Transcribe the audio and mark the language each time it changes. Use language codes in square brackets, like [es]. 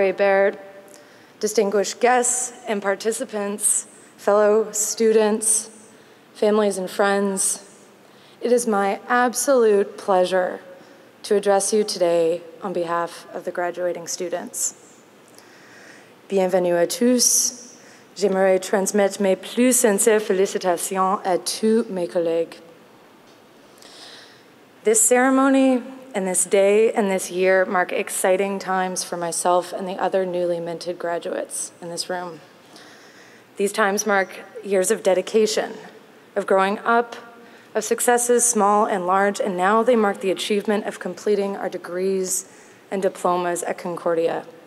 [en] Hebert, distinguished guests and participants, fellow students, families and friends, it is my absolute pleasure to address you today on behalf of the graduating students. [fr] Bienvenue à tous. J'aimerais transmettre mes plus sincères félicitations à tous mes collègues. [en] This ceremony and this day and this year mark exciting times for myself and the other newly minted graduates in this room. These times mark years of dedication, of growing up, of successes small and large, and now they mark the achievement of completing our degrees and diplomas at Concordia.